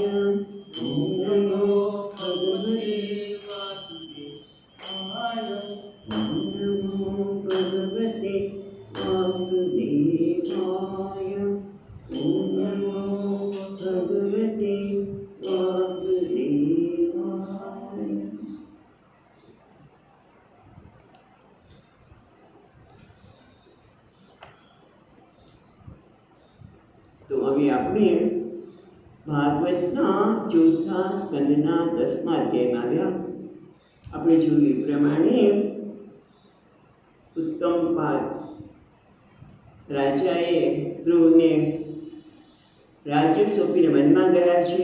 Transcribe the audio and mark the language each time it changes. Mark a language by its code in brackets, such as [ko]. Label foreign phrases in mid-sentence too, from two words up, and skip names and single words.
[sa] नमो भगवते नमो भगवते वासुदेवाय। नमो भगवते वासुदेवाय। [gu] તો હવે આપણે ભાગવતના ચોથા સ્કંદના 10મા અધ્યાયમાં આવ્યા. આપણે જોયું એ પ્રમાણે ઉત્તમપાદ રાજાએ ધ્રુવને રાજ્ય સોંપીને વનમાં ગયા છે.